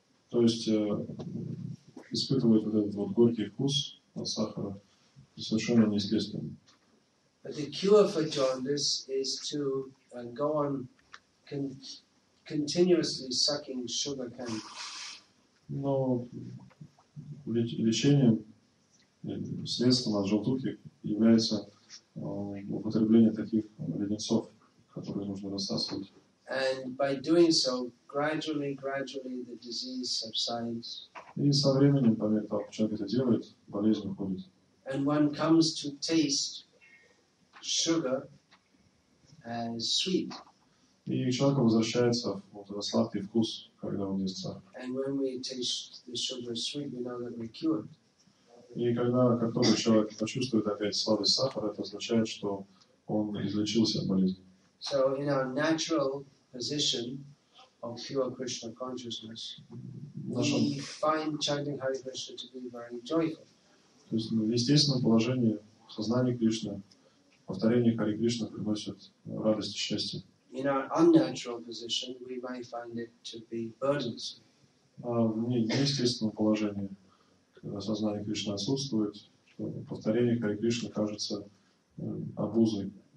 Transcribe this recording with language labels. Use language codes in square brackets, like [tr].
[ru] То есть испытывает вот этот вот горький вкус от сахара совершенно неестественно. [en] But the cure for jaundice is to go on continuously sucking sugar candy. [ru] Но лечением, средством от желтухи является употребление таких леденцов, которые нужно рассасывать. [en] And by doing so, gradually the disease subsides. [ru] И со временем, по мере того, как человек это делает, болезнь уходит. [en] And one comes to taste sugar as sweet. [ru] И человеку возвращается вот этот сладкий вкус, когда он ест сахар. [en] And when we taste the sugar as sweet, we know that we're cured. [ru] И когда, как только человек почувствует опять сладость сахара, это означает, что он излечился от болезни. [en] So in our natural position of pure Krishna consciousness, we find chanting Hare Krishna to be very joyful. [ru] То есть в естественном положении сознание Кришны, повторение Харе Кришны приносит радость и счастье. [en] In our unnatural position, we may find it to be burdensome. [ru] А в неестественном положении, когда сознание Кришны отсутствует, повторение Харе Кришны кажется обузой.